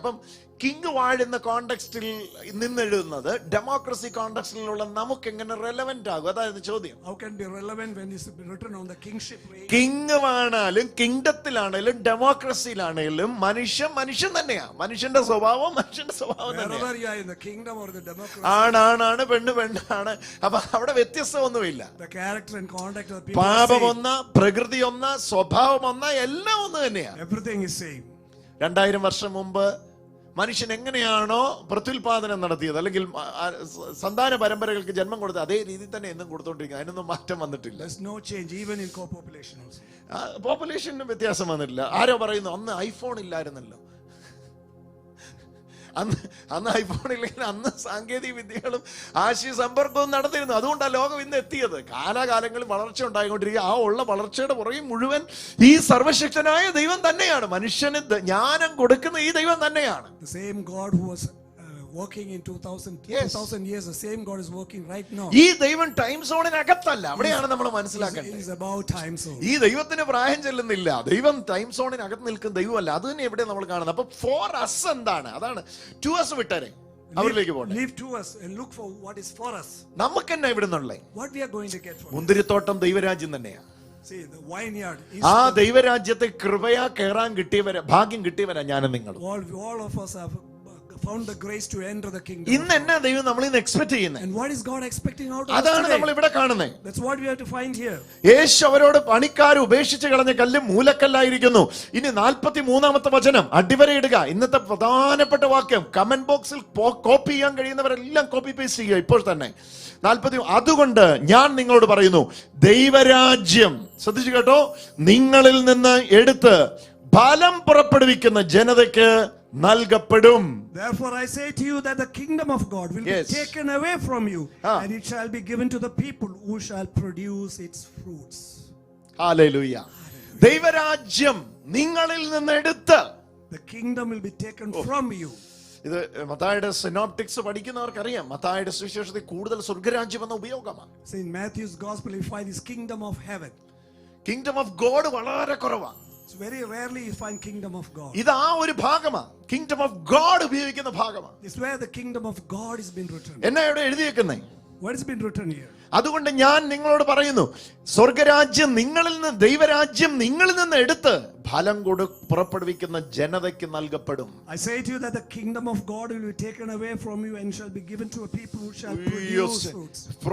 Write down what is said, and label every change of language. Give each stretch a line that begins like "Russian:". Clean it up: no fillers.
Malayalam: അപ്പം കിങ് വാഴുന്ന കോണ്ടെക്സ്റ്റിൽ നിന്നെഴുതുന്നത് ഡെമോക്രസി കോണ്ടെക്സ്റ്റിലുള്ള നമുക്ക് എങ്ങനെ റെലവെന്റ് ആകും? അതായത് ചോദ്യം.
English: How can be relevant when it's written on the kingship reign?
Malayalam: King ആണാലും കിങ്ഡത്തിലാണേലും ഡെമോക്രസിയിലാണേലും മനുഷ്യൻ തന്നെയാ. മനുഷ്യന്റെ സ്വഭാവം തന്നെയാ.
English: Wherever you are in the kingdom or the democracy,
Malayalam: ആണാണ് പെണ്ണാണ്. അപ്പൊ അവിടെ വ്യത്യസ്തമൊന്നുമില്ല.
English: the character and conduct of the people are
Malayalam: പാപം
English: same.
Malayalam: ഒന്ന്, പ്രകൃതി ഒന്ന്, സ്വഭാവം ഒന്ന്, എല്ലാം ഒന്ന് തന്നെയാ.
English: Everything is same.
Malayalam: 2000 വർഷം മുമ്പ് മനുഷ്യൻ എങ്ങനെയാണോ പ്രത്യുൽപാദനം നടത്തിയത്, അല്ലെങ്കിൽ സന്താന പരമ്പരകൾക്ക് ജന്മം കൊടുത്തത്, അതേ രീതി തന്നെ എന്നും കൊടുത്തോണ്ടിരിക്കുന്നത്. അതിനൊന്നും മാറ്റം വന്നിട്ടില്ല.
English: There's no change even in co-population also.
Malayalam: Population വ്യത്യാസം വന്നിട്ടില്ല. ആരോ പറയുന്നു അന്ന് ഐഫോൺ ഇല്ലായിരുന്നല്ലോ. അന്ന് ഐഫോൺ ഇല്ലെങ്കിൽ അന്ന് സാങ്കേതിക വിദ്യകളും ആശയ സമ്പർക്കവും നടത്തിയിരുന്നു. അതുകൊണ്ടാണ് ലോകം ഇന്ന് എത്തിയത്. കാലാകാലങ്ങളിൽ വളർച്ച ഉണ്ടായിക്കൊണ്ടിരിക്കുക. ആ ഉള്ള വളർച്ചയുടെ പുറകെ മുഴുവൻ ഈ സർവശക്തനായ ദൈവം തന്നെയാണ്. മനുഷ്യന് ജ്ഞാനം കൊടുക്കുന്ന ഈ ദൈവം തന്നെയാണ്.
English: The same God who was working in 2000 years, the same God is working right now.
Malayalam: ഈ ദൈവം ടൈം സോണിനകത്തല്ല. അവിടെയാണ് നമ്മൾ മനസ്സിലാക്കേണ്ടത്.
English: It is about time zone.
Malayalam: ഈ ദൈവത്തിന് പ്രായം ചെല്ലുന്നില്ല. ദൈവം ടൈം സോണിനകത്ത് നിൽക്കുന്ന ദൈവമല്ല. അത് തന്നെ എവിടെ നമ്മൾ കാണുന്നത്. അപ്പൊ
English: for us
Malayalam: എന്താണ്? അതാണ്
English: to us
Malayalam: വിട്ടരെ അവരിലേക്ക് പോകണം.
English: Leave to us and look for what is for us.
Malayalam: നമുക്ക് തന്നെ ഇവിടെ നിന്നുള്ളേ
English: What we are going to get from it.
Malayalam: മുന്തിരിത്തോട്ടം ദൈവരാജ്യം തന്നെയാണ്.
English: See, the vineyard is
Malayalam: ആ ദൈവരാജ്യത്തെ കൃപയാ കയറാൻ കിട്ടിയവരാ, ഭാഗ്യം കിട്ടിയവരാ ഞാനും നിങ്ങളും.
English: all of us have found the grace to enter the kingdom.
Malayalam: ഇന്ന് എന്നാ ദൈവം നമ്മളിൽ നിന്ന് എക്സ്പെക്ട് ചെയ്യുന്നത്?
English: And what is God expecting out of us
Malayalam: അതാണ് നമ്മൾ
English: today?
Malayalam: ഇവിടെ കാണുന്നത്.
English: That's what we have to find here.
Malayalam: യേശു അവരോട് പണിക്കാർ ഉപേക്ഷിച്ച് കളഞ്ഞ കല്ല് മൂലക്കല്ലായിരിക്കുന്നു. ഇനി 43-ാമത്തെ വചനം അടിവരയിടുക. ഇന്നത്തെ പ്രധാനപ്പെട്ട വാക്യം കമന്റ് ബോക്സിൽ കോപ്പി ചെയ്യാൻ കഴിയുന്നവരെല്ലാം കോപ്പി പേസ്റ്റ് ചെയ്യുക ഇപ്പോൾ തന്നെ. 40 അതുകൊണ്ട് ഞാൻ നിങ്ങളോട് പറയുന്നു, ദൈവരാജ്യം, ശ്രദ്ധിച്ചു കേട്ടോ, നിങ്ങളിൽ നിന്ന് എടുത്ത് ഫലം പുറപ്പെടുവിക്കുന്ന ജനതയ്ക്ക് നൽകപ്പെടും.
English: Therefore I say to you that the kingdom of God will Yes. be taken away from you, Ah. and it shall be given to the people who shall produce its fruits.
Malayalam: Hallelujah. ദൈവരാജ്യം നിങ്ങളിൽ നിന്ന് എടുത്ത്,
English: The kingdom will be taken from you.
Malayalam: ഇത് മത്തായിയുടെ സിനോപ്റ്റിക്സ് പഠിക്കുന്നവർക്കറിയാം. മത്തായിയുടെ സുവിശേഷത്തിൽ കൂടുതൽ സ്വർഗരാജ്യം എന്ന ഉപയോഗമാണ്.
English: So in Matthew's gospel you find this kingdom of heaven.
Malayalam: Kingdom of God വളരെ കുറവാണ്.
English: It's very rarely you find kingdom of God.
Malayalam: ഇത് ആ ഒരു ഭാഗമാണ്. കിങ്ഡം ഓഫ് ഗോഡ് ഉപയോഗിക്കുന്ന ഭാഗമാണ്.
English: It's where the kingdom of God has been written.
Malayalam: എന്നാ ഇവിടെ എഴുതിയേക്കുന്നേ?
English: What has been written here?
Malayalam: അതുകൊണ്ട് ഞാൻ നിങ്ങളോട് പറയുന്നു, സ്വർഗരാജ്യം നിങ്ങളിൽ നിന്ന്, ദൈവരാജ്യം നിങ്ങളിൽ നിന്ന് എടുത്ത് ഫലം പുറപ്പെടുവിക്കുന്ന ജനതയ്ക്ക് നൽകപ്പെടും.
English: I say to you that the kingdom of God will be taken away from you and shall be given to a people who shall produce fruits.